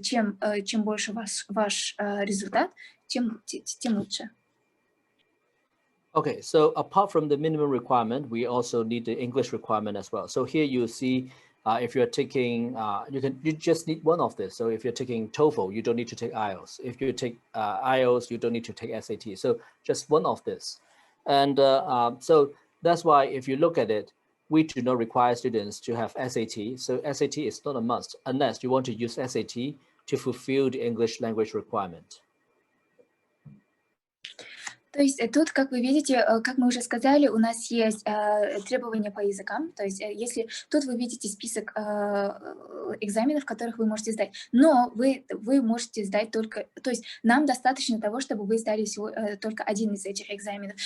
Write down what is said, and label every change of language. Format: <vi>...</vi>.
<ru>Чем больше ваш результат, тем лучше.</ru> <en>Okay, so apart from the minimum requirement, we also need the English requirement as well. So here you see, if you're taking, you just need one of this. So if you're taking TOEFL, you don't need to take IELTS. If you take IELTS, you don't need to take SAT. So just one of this. And so that's why if you look at it, we do not require students to have SAT. So SAT is not a must unless you want to use SAT to fulfill the English language requirement.</en> <ru>То есть тут, как вы видите, как мы уже сказали, у нас есть требования по языкам. То есть если тут вы видите список экзаменов, которых вы можете сдать, но вы можете сдать только... То есть нам достаточно того, чтобы вы сдали всего только один из этих экзаменов.</ru>